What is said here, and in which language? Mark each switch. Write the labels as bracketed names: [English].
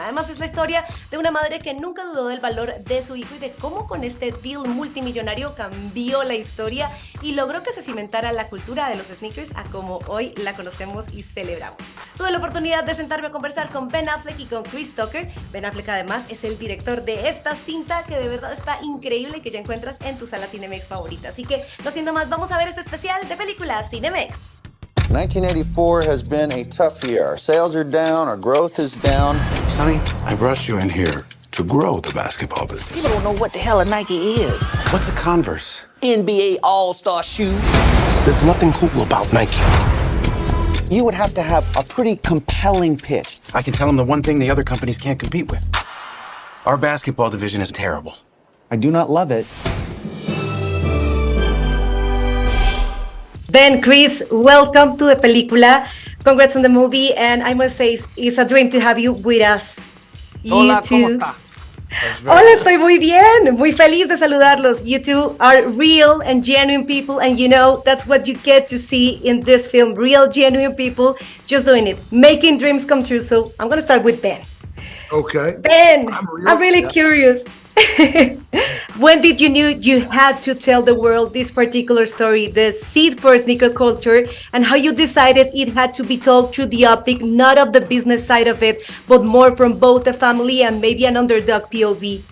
[Spanish] Además es la historia de una madre que nunca dudó del valor de su hijo y de cómo con este deal multimillonario cambió la historia y logró que se cimentara la cultura de los sneakers a como hoy la conocemos y celebramos. Tuve la oportunidad de sentarme a conversar con Ben Affleck y con Chris Tucker. Ben Affleck además es el director de esta cinta que de verdad está increíble y que ya encuentras en tu sala Cinemex favorita. Así que, no siendo más, vamos a ver este especial de Película Cinemex. [English] 1984 has been a tough year. Our sales are down, our growth is down. Sonny, I brought you in here to grow the basketball business. You don't know what the hell a Nike is. What's a Converse? NBA All-Star shoe. There's nothing cool about Nike. You would have to have a pretty compelling pitch. I can tell them the one thing the other companies can't compete with. Our basketball division is terrible. I do not love it. Ben, Chris, welcome to the película. Congrats on the movie, and I must say, it's a dream to have you with us. [Spanish] Hola, [English] two. [Spanish] ¿cómo está? Hola, estoy muy bien, muy feliz de saludarlos. [English] You two are real and genuine people, and you know, that's what you get to see in this film. Real, genuine people just doing it, making dreams come true. So I'm gonna start with Ben. Okay. Ben, I'm really curious. When did you knew you had to tell the world this particular story, the seed for sneaker culture, and how you decided it had to be told through the optic, not of the business side of it, but more from both a family and maybe an underdog POV?